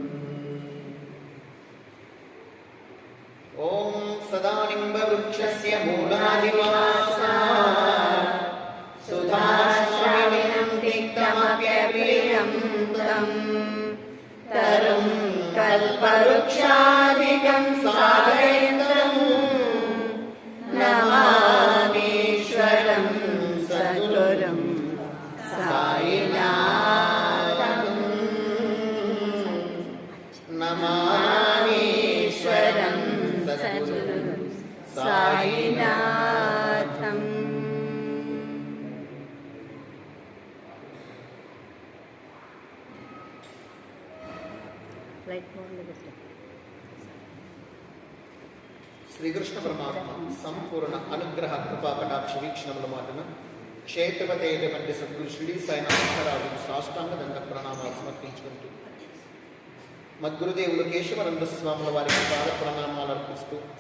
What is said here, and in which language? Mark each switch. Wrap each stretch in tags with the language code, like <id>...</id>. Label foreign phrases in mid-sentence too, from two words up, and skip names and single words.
<sa>ॐ सदानिम्बवृक्षस्य मूलादिवासात् सुधाश्रमिनं तिक्तमप्यप्रियं तम् तरुं कल्पवृक्षादिकं सागरेन्द्रं नमामीश्वरं सद्गुरुं साईनाथं। नमामीश्वरं सद्गुरुं साईनाथं।</sa> <te>శ్రీకృష్ణ పరమాత్మ సంపూర్ణ అనుగ్రహ కృపా కటాక్ష వీక్షణముల మాటన క్షేత్రపతైనటువంటి సద్గురు షిరిడి సాయినాథరాజుకు సాష్టాంగ దండ ప్రణామాలు సమర్పించుకుంటూ మద్గురుదేవులు కేశవనంద స్వాముల వారికి పాద ప్రణామాలు అర్పిస్తూ</te>